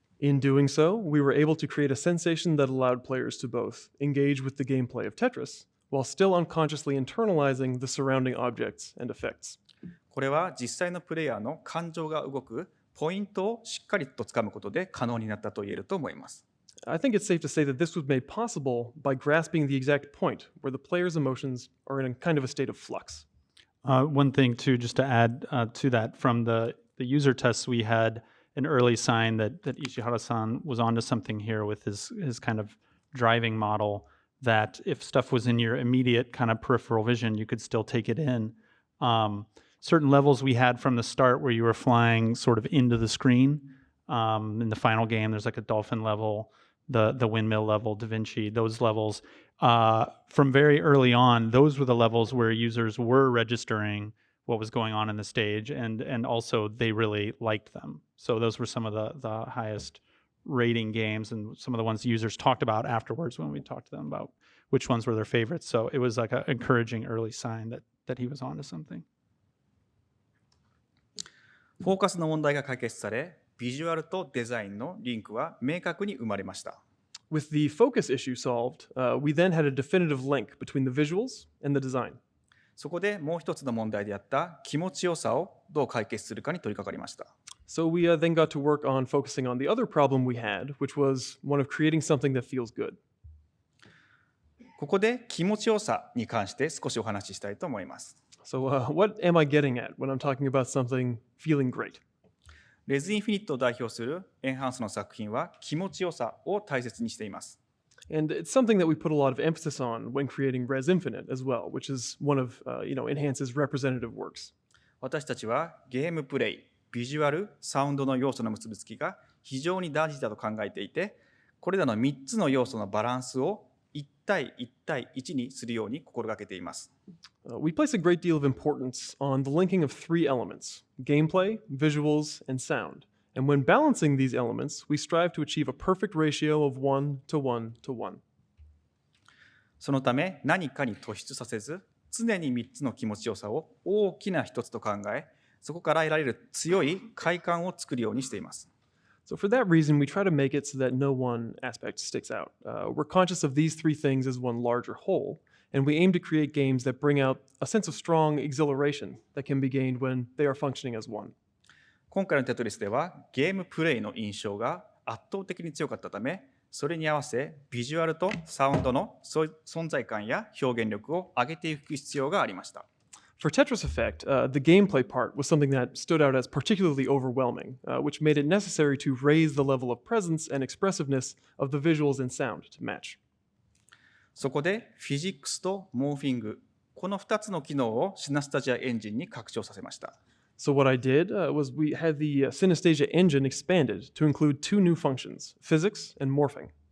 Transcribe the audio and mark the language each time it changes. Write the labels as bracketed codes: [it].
[en] In doing so, we were able to create a sensation that allowed players to both engage with the gameplay of Tetris, while still unconsciously internalizing the surrounding objects and effects. [ja] これは実際のプレイヤーの感情が動くポイントをしっかりとつかむことで可能になったと言えると思います。 [en] I think it's safe to say that this was made possible by grasping the exact point where the player's emotions are in a kind of a state of flux. One thing too, just to add to that, from the user tests, we had an early sign that Ishihara-san was onto something here with his kind of driving model, that if stuff was in your immediate kind of peripheral vision, you could still take it in. Certain levels we had from the start where you were flying sort of into the screen. In the final game, there's like a dolphin level, the windmill level, Da Vinci, those levels. From very early on, those were the levels where users were registering what was going on in the stage, and also they really liked them. So those were some of the highest rating games and some of the ones users talked about afterwards when we talked to them about which ones were their favorites. So it was like an encouraging early sign that he was onto something. [ja] フォーカスの問題が解決され、ビジュアルとデザインのリンクは明確に生まれました。 [en] With the focus issue solved, we then had a definitive link between the visuals and the design. [ja] そこでもう一つの問題であった気持ちよさをどう解決するかに取り掛かりました。 [en] So we then got to work on focusing on the other problem we had, which was one of creating something that feels good. [ja] ここで気持ちよさに関して少しお話ししたいと思います。 [en] So what am I getting at when I'm talking about something feeling great? [ja] レズインフィニットを代表するエンハンスの作品は気持ちよさを大切にしています。 [en] And it's something that we put a lot of emphasis on when creating Res Infinite as well, which is one of Enhance's representative works. [ja] 私たちはゲームプレイ、ビジュアル、サウンドの要素の結びつきが非常に大事だと考えていて、これらの3つの要素のバランスを1対1対1にするように心がけています。 [en] We place a great deal of importance on the linking of three elements: gameplay, visuals, and sound. And when balancing these elements, we strive to achieve a perfect ratio of 1 to 1 to 1. [ja] そのため何かに突出させず、常に3つの気持ちよさを大きな一つと考え、そこから得られる強い快感を作るようにしています。 [en] So for that reason, we try to make it so that no one aspect sticks out. We're conscious of these three things as one larger whole, and we aim to create games that bring out a sense of strong exhilaration that can be gained when they are functioning as one. [ja] 今回のテトリスではゲームプレイの印象が圧倒的に強かったため、それに合わせビジュアルとサウンドの存在感や表現力を上げていく必要がありました。 [en] For Tetris Effect, the gameplay part was something that stood out as particularly overwhelming, which made it necessary to raise the level of presence and expressiveness of the visuals and sound to match. [ja] そこでフィジックスとモーフィング、この2つの機能をシナスタジアエンジンに拡張させました。 [en] So what I did was we had the Synesthesia engine expanded to include two new functions, physics and morphing.